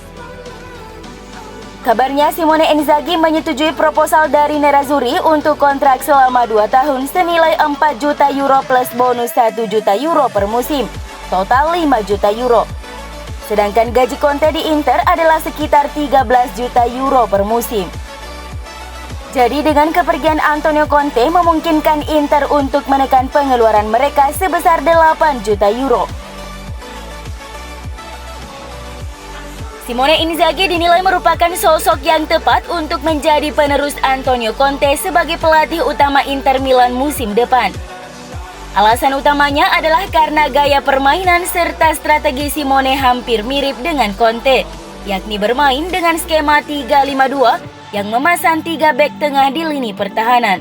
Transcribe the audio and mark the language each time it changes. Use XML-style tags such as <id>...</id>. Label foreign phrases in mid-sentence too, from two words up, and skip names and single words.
<id>Kabarnya Simone Inzaghi menyetujui proposal dari Nerazzurri untuk kontrak selama 2 tahun senilai 4 juta euro plus bonus 1 juta euro per musim, total 5 juta euro. Sedangkan gaji Conte di Inter adalah sekitar 13 juta euro per musim. Jadi dengan kepergian Antonio Conte memungkinkan Inter untuk menekan pengeluaran mereka sebesar 8 juta euro. Simone Inzaghi dinilai merupakan sosok yang tepat untuk menjadi penerus Antonio Conte sebagai pelatih utama Inter Milan musim depan. Alasan utamanya adalah karena gaya permainan serta strategi Simone hampir mirip dengan Conte, yakni bermain dengan skema 3-5-2 yang memasang 3 bek tengah di lini pertahanan.</id>